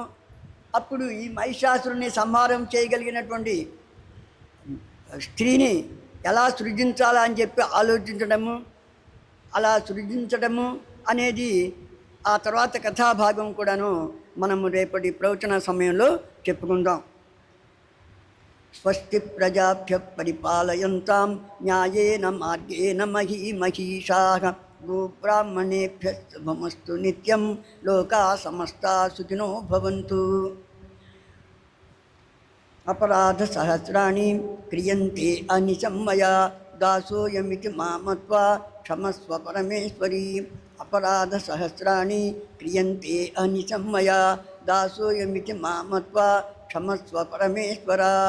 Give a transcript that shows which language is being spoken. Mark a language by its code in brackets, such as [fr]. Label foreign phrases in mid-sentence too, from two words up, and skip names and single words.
[te] అప్పుడు ఈ మహిషాసురుని సంహారం చేయగలిగినటువంటి స్త్రీని ఎలా సృజించాలా అని చెప్పి ఆలోచించడము, అలా సృజించడము అనేది ఆ తర్వాత కథాభాగం కూడాను మనము రేపటి ప్రవచన సమయంలో చెప్పుకుందాం. [sa] स्वस्ति प्रजाभ्य परिपालयन्तां न्यायेन मार्गेण महीमहीषाः गोब्राह्मणेभ्यः शुभमस्तु नित्यं. लोका समस्ता सुखिनो भवन्तु. अपराध सहस्राणि क्रियन्ते अनिशं मया दासोयमिति मामत्वा क्षमस्व परमेश्वरी. अपराध सहस्राणि क्रियन्ते अनिशं मया दासोयमिति मामत्वा क्षमस्व परमेश्वर.